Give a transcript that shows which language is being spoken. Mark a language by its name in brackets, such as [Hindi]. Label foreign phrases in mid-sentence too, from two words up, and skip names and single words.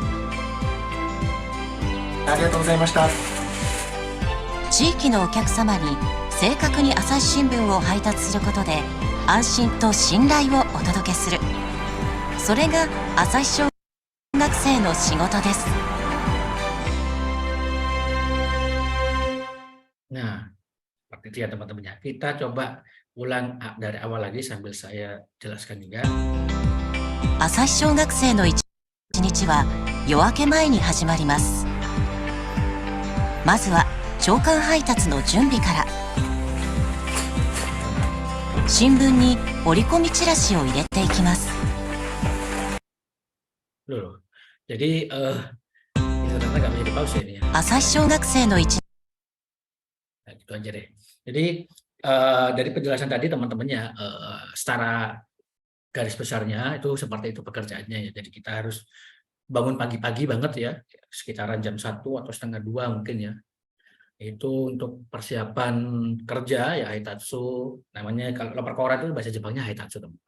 [Japanese] ありがとうございました。地域のお客様に正確に朝日新聞を配達することで安心と信頼をお届けする。それが朝日小学生の仕事です。 [Indonesian] Nah, seperti itu ya teman-teman ya. Kita coba ulang dari awal lagi sambil saya jelaskan juga. [Japanese] 朝日小学生の一日は夜明け前に始まります。まずは朝刊配達の準備から。新聞に折り込みチラシを入れていきます。 [Indonesian] Loh, jadi ini ternyata nggak bisa di-pause ya ini ya. [Japanese] 朝日小学生の一 [Indonesian] Nah, gitu aja deh. Jadi dari penjelasan tadi teman-temannya secara garis besarnya itu seperti itu pekerjaannya ya. Jadi kita harus bangun pagi-pagi banget ya, sekitaran jam 1 atau setengah 2 mungkin ya. Itu untuk persiapan kerja ya Haitatsu, namanya kalau loper koran itu bahasa Jepangnya Haitatsu teman.